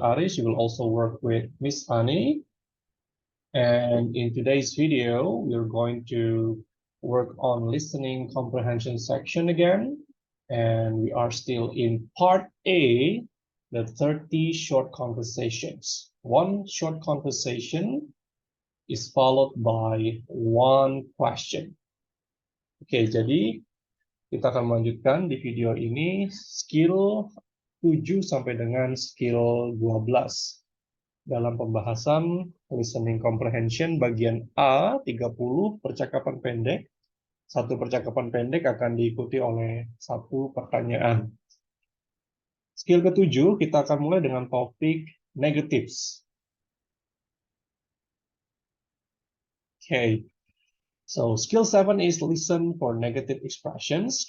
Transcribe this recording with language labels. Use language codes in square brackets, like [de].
[en] Aris. You will also work with Miss Ani. And in today's video, we're going to work on listening comprehension section again. And we are still in part A, the 30 short conversations. One short conversation is followed by one question. [id] Oke, jadi kita akan melanjutkan di video ini skill 7 sampai dengan skill 12 dalam pembahasan listening comprehension bagian A 30 percakapan pendek. Satu percakapan pendek akan diikuti oleh satu pertanyaan. Skill ke-7 kita akan mulai dengan topik negatives. [en] Okay. So, skill 7 is listen for negative expressions.